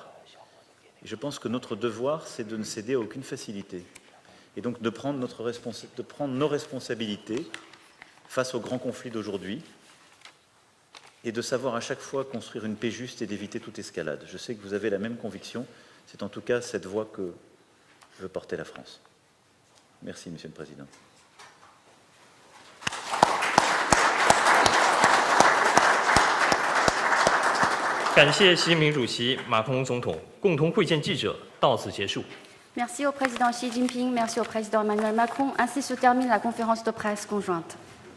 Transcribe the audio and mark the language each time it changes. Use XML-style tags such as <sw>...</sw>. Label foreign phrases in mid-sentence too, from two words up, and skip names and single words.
<fr>Et je pense que notre devoir, c'est de ne céder à aucune facilité et donc de prendre nos responsabilités face aux grands conflits d'aujourd'hui et de savoir à chaque fois construire une paix juste et d'éviter toute escalade. Je sais que vous avez la même conviction, c'est en tout cas cette voie que veut porter la France. Merci, Monsieur le Président.</fr> <zh>感谢习近平主席、马克龙总统共同会见记者，到此结束。</zh> <fr>Merci au président Xi Jinping, merci au président Emmanuel Macron. Ainsi se termine la conférence de presse conjointe.</fr>